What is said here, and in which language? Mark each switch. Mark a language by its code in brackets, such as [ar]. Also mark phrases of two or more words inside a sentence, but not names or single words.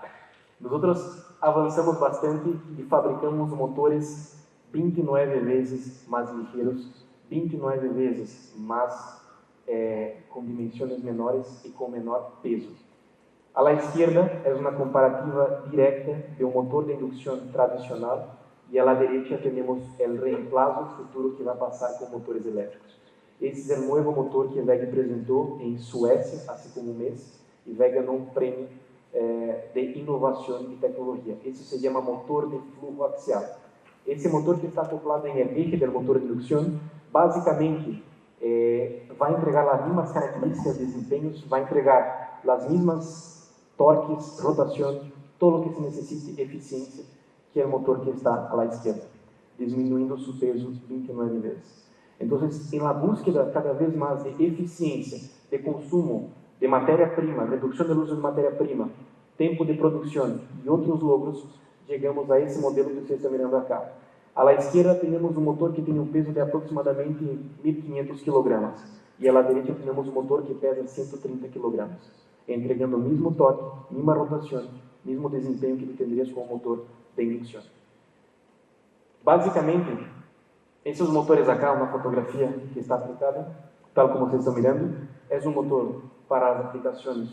[pt] Nós avançamos bastante e fabricamos motores 29 vezes mais ligeiros, 29 vezes mais com dimensões menores e com menor peso. A la esquerda é uma comparativa direta de um motor de indução tradicional e [es] a la derecha [pt] temos o reemplazo futuro que vai passar com motores elétricos. Esse é o novo motor que a WEG apresentou em Suécia há como um mês e WEG ganhou um prêmio de inovação e tecnologia. Esse se chama motor de flujo axial. Esse motor que está acoplado em [es] el eje [pt] do motor de indução, basicamente, vai entregar as mesmas características de desempenhos, vai entregar as mesmas torques, rotação, todo o que se necessite, eficiência, que é o motor que está à esquerda, disminuindo seu peso 29 vezes. Então, em [es] la búsqueda [pt] cada vez mais de eficiência, de consumo, de matéria-prima, redução do uso de matéria-prima, tempo de produção e outros logros, chegamos a esse modelo que vocês estão [es] mirando acá. A la izquierda tenemos un motor que tiene un peso de aproximadamente 1.500 kilogramos y a la derecha tenemos un motor que pesa 130 kilogramos, entregando el mismo torque, misma rotación, mismo desempeño que tendrías con un motor de inducción. Básicamente, esos motores acá, una fotografía que está aplicada, tal como ustedes están mirando, es un motor para las aplicaciones.